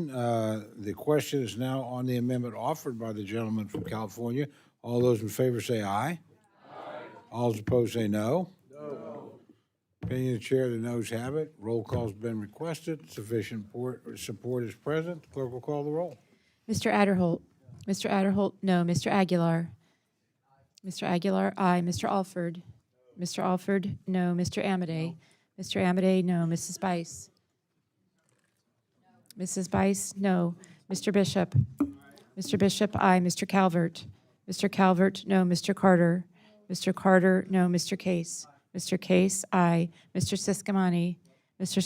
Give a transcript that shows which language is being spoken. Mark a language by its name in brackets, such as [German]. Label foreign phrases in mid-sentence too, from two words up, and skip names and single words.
[English] The question is now on the amendment offered by the gentleman from California. All those in favor say aye. All those opposed say no. Opinion of the chair, the noes have it. Roll call's been requested. Sufficient support is present. The clerk will call the roll. Mr. Adderholt. Mr. Adderholt, no. Mr. Aguilar. Mr. Aguilar, aye. Mr. Alford. Mr. Alford, no. Mr. Amade. Mr. Amade, no. Mrs. Bice. Mrs. Bice, no. Mr. Bishop. Mr. Bishop, aye. Mr. Calvert. Mr. Calvert, no. Mr. Carter. Mr. Carter, no. Mr. Case. Mr. Case, aye. Mr. Siscomani. Mr.